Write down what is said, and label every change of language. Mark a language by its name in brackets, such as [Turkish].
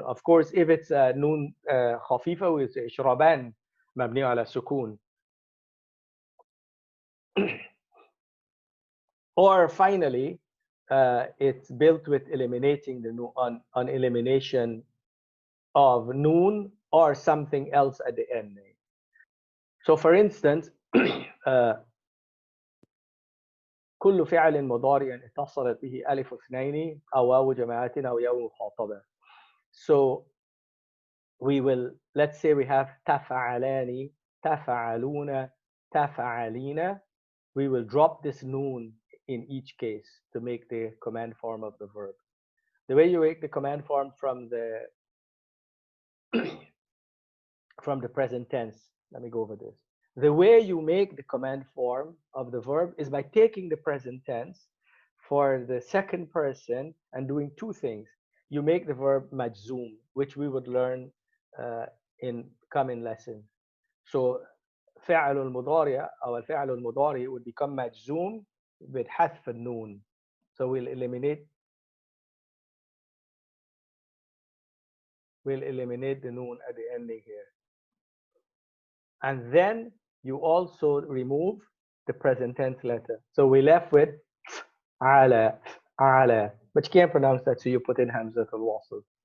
[English] Of course, if it's a noon khafifa, we say [Arabic] ishraban mabni ala sukun. [English] Or finally, it's built with eliminating the noon, on elimination of noon or something else at the end. So for instance, [Arabic] كل فعل مضارع اتصلت به ألف اثنين أو واو جماعة أو ياء مخاطبة. [English] So we will, let's say we have تفعلان, تفعلون, تفعلين. We will drop this noon in each case to make the command form of the verb. The way you make the command form from the present tense, let me go over this. The way you make the command form of the verb is by taking the present tense for the second person and doing two things. You make the verb majzoom, which we would learn in coming lessons. [Arabic] So فعل المضارع أو الفعل المضارع [English] would become [Arabic] مجزوم بحذف النون. [English] So we'll eliminate the noon at the ending here. And then you also remove the present tense letter. So we left with ala, ala, but you can't pronounce that, so you put in hamzat al-wasl.